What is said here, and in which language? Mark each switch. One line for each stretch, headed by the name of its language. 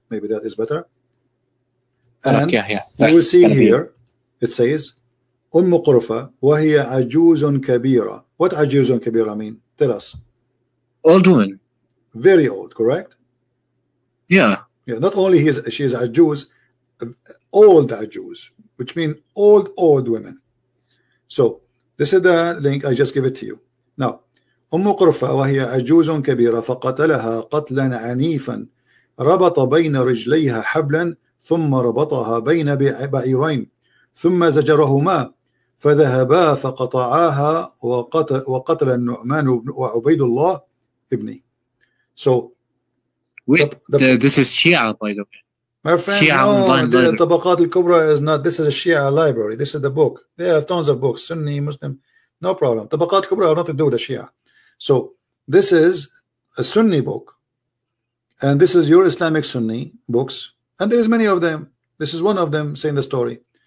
English: Maybe that is better. And you will see here, it says,
Arabic: Qurfa wa hiya ajuzun kabira.
English: What
Arabic: ajuzun kabira
English: mean? Tell us. Old woman. Very old, correct? Yeah. Yeah. Not only she is a Jews, old Jews, which mean old women. So this is the link. I just give it to you.
Arabic: Now, قرفة وهي عجوز كبيرة فقتلها قتلا عنيفا ربط بين رجليها حبلا ثم ربطها بين بعيرين ثم زجرهما فذهبا فقطعاها وقتل النعمان وعبيد الله ابني.
English: So this is Shia, by the way. My friend, no, the Tabaqat al-Kubra is not. This is a Shia library. This is the book. They have tons of books, Sunni, Muslim, no problem. Tabaqat al-Kubra have nothing to do with the Shia. So this is a Sunni book, and this is your Islamic Sunni books, and there is many of them. This is one of them saying the story.